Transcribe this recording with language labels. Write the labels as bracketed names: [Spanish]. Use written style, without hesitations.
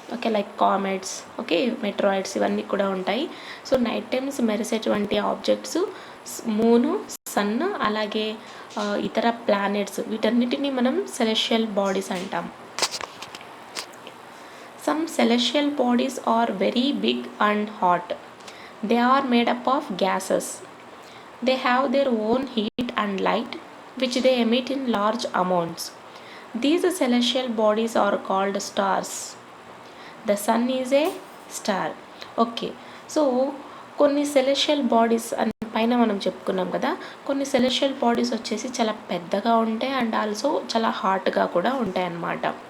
[Telugu] Okay, like comets, okay, meteoroids, ఇవన్నీ కూడా ఉంటాయి. So night times మెరిసేటువంటి objects మూను, sun అలాగే ఇతర ప్లానెట్స్, వీటన్నిటిని మనం సెలెస్టియల్ బాడీస్ అంటాం. [English] Some celestial bodies are very big and hot. They are made up of gases. They have their own heat and light, which they emit in large amounts. These celestial bodies are called stars. The sun is a star. [Telugu] Okay, so కొన్ని celestial bodies అని పైన మనం చెప్పుకున్నాం కదా, కొన్ని celestial bodies వచ్చేసి చాలా పెద్దగా ఉంటాయి అండ్ ఆల్సో చాలా హాట్గా కూడా ఉంటాయి అన్నమాట.